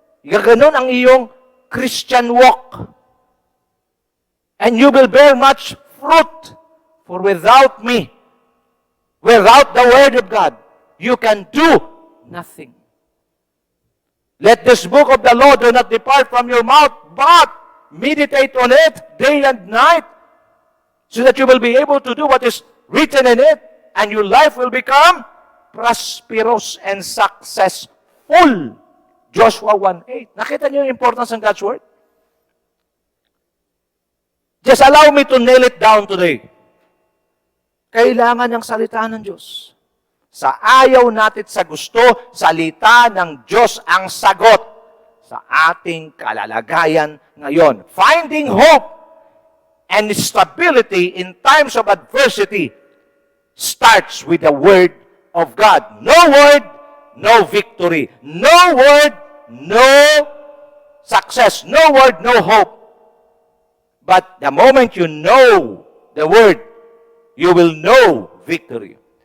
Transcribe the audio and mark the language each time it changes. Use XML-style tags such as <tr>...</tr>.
<tl>Gaganon ang iyong Christian walk.</tl> <en>And you will bear much fruit. For without me, without the Word of God, you can do nothing. Let this book of the law do not depart from your mouth, but meditate on it day and night, so that you will be able to do what is written in it, and your life will become prosperous and successful. Joshua 1:8.</en> <tl>Nakita niyo yung importance ng God's Word?</tl> <en>Just allow me to nail it down today.</en> <tl>Kailangan ng salita ng Diyos. Sa ayaw natin sa gusto, salita ng Diyos ang sagot sa ating kalalagayan ngayon.</tl> <en>Finding hope and stability in times of adversity starts with the Word of God. No Word, no victory. No Word, no success. No Word, no hope. But the moment you know the Word, you will know victory.</en>